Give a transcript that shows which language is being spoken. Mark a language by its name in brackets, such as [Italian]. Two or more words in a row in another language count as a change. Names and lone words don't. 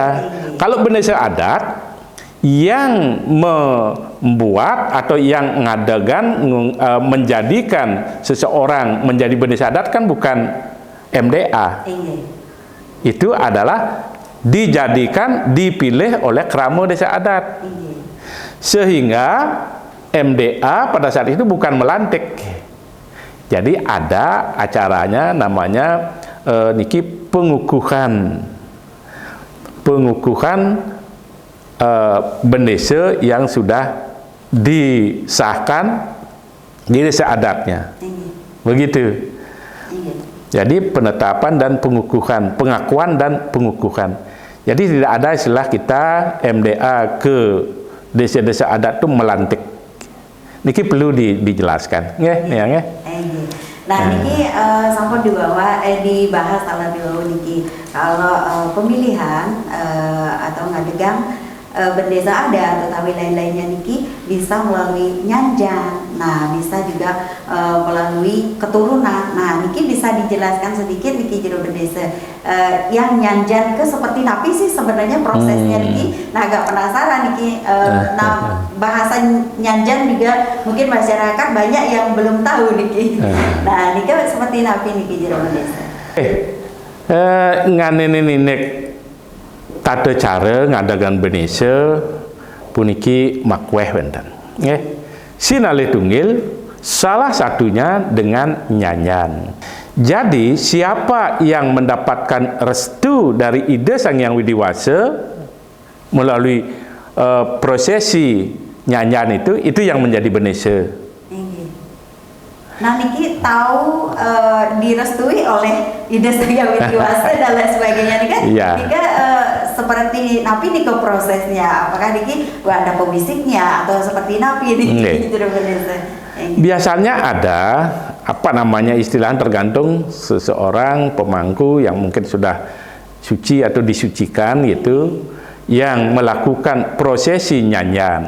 [Indonesian] Kalau di desa adat yang membuat atau yang mengadakan menjadikan seseorang menjadi bendesa adat kan bukan MDA. Itu adalah dijadikan, dipilih oleh kramo desa adat. Sehingga MDA pada saat itu bukan melantik. Jadi ada acaranya namanya niki pengukuhan bendesa yang sudah disahkan di desa adatnya. Begitu. Jadi penetapan dan pengukuhan, pengakuan dan pengukuhan. Jadi tidak ada istilah kita MDA ke desa-desa adat itu melantik. Niki perlu dijelaskan, [Balinese] nggih, nggih. [Indonesian] Nah, [Balinese] niki sampun [Indonesian] dibahas kalau niki kalau pemilihan atau ngadegang bendesa adat atau lain-lainnya niki bisa melalui nyanjan. Nah, bisa juga melalui keturunan. Nah, niki bisa dijelaskan sedikit [Balinese] niki jero [Indonesian] bendesa yang nyanjan ke seperti napi sih sebenarnya prosesnya niki. Nah, agak penasaran niki. Nah, bahasa nyanjan juga mungkin masyarakat banyak yang belum tahu niki. Nah, niki seperti [Balinese] napi niki jero [Indonesian] bendesa. [Balinese] Nganene ninek tata cara ngadagan bendesa puniki makweh wenten. Nggih. Sinalih tunggil [Indonesian] salah satunya dengan nyanyan. Jadi siapa yang mendapatkan restu dari Ida Sang Hyang Widi Wasa melalui prosesi nyanyan itu yang menjadi bendesa. Nah, niki tahu direstui oleh Ida Sang Hyang Widi Wasa dan lain sebagainya nih kan? Iya. Nika seperti napi nih ke prosesnya, apakah niki ada pembisiknya atau seperti napi nih? Biasanya ada apa namanya istilah tergantung seseorang pemangku yang mungkin sudah suci atau disucikan gitu, yang melakukan prosesi nyanyan.